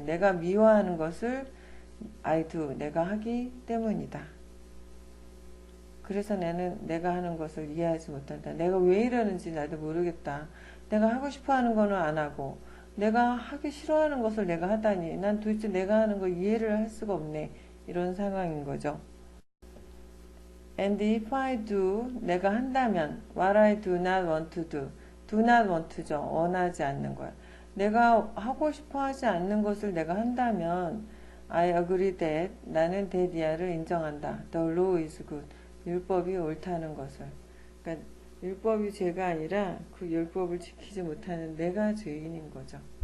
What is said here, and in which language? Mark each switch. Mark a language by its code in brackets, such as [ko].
[ko] 내가 미워하는 것을 [en] I do. [ko] 내가 하기 때문이다. 그래서 나는 내가 하는 것을 이해하지 못한다. 내가 왜 이러는지 나도 모르겠다. 내가 하고 싶어 하는 거는 안 하고 내가 하기 싫어하는 것을 내가 하다니 난 도대체 내가 하는 거 이해를 할 수가 없네. 이런 상황인 거죠. [en] And if I do, [ko] 내가 한다면 [en] what I do not want to do. [ko] do not want to죠. 원하지 않는 거야. 내가 하고 싶어 하지 않는 것을 내가 한다면 [en] I agree that [ko] 나는 대디아를 인정한다. [en] The law is good. [ko] 율법이 옳다는 것을. 그러니까 율법이 죄가 아니라 그 율법을 지키지 못하는 내가 죄인인 거죠.